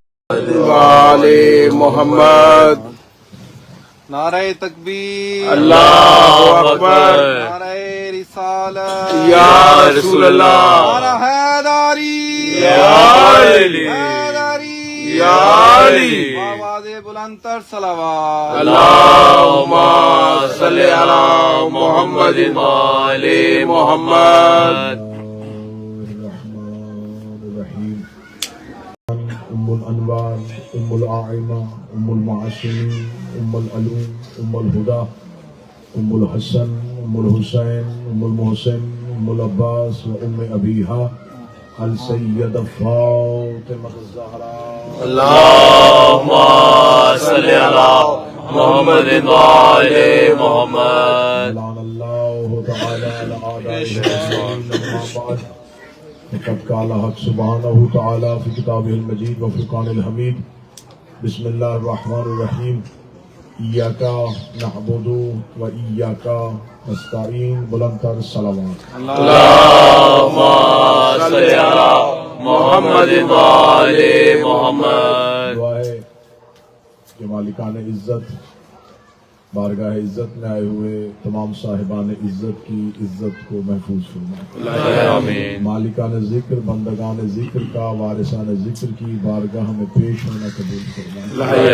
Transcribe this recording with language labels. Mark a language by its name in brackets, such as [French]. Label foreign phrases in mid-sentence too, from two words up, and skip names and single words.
[Arabic] وآل محمد. [Urdu] نعرۂ تکبیر, [Arabic] الله أكبر. [Urdu] نعرۂ رسالت, [Arabic] يا رسول الله, [Urdu] نعرۂ حیدری, [Arabic] يا علي, [Urdu] हैदारी, [Arabic] يا علي. [Urdu] آوازِ بلندتر صلوات. [Arabic] اللهم صل على محمد وآل محمد. أم الأنوار، أم الأئمة، أم المعصومين، أم العلوم، أم الهدى، أم الحسن، أم الحسين، أم المحسن، أم العباس وأم أبيها السيدة فاطمة الزهراء. اللهم صل على محمد وآل محمد. الله تعالى على أعدائي قد قال الحق سبحانه وتعالى في كتابه المجيد وفرقانه الحميد. بسم الله الرحمن الرحيم۔ إياك نعبد وإياك نستعين. [Urdu] بلندتر صلوات. [Arabic] اللهم صل على محمد وآل محمد. [Urdu] دعا ہے کہ مالکان عزت بارگاہ عزت میں آئے ہوئے تمام صاحبان عزت کی عزت کو محفوظ فرمائے. आमीन। مالکان ذکر، بندگان ذکر کا، وارثان ذکر کی بارگاہ میں پیش ہونا قبول فرمائے.